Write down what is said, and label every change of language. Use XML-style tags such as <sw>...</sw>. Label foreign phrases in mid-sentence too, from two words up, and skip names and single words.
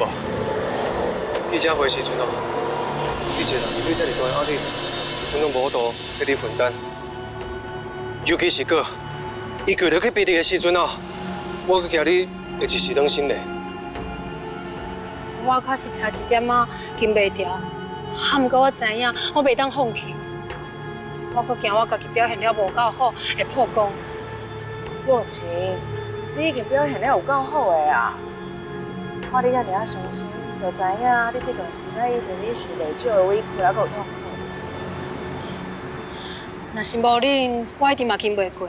<nan>记者会时阵哦，你一个人对这么大的压力，阮拢无度替你分担。尤其是个，伊跪落去比你的时阵哦，我阁惊你会一时伤心嘞。我确实差一点仔禁袂掉，啊，毋过我知影我袂当放弃。我阁惊我家己表现了无够好，会破功。若晴，你已经表现了有够好的啊！看你遐尔啊伤心，就知影你这段时间一定你受袂少的委屈，还阁有痛苦。若是无恁，我一定嘛经袂过。</nan>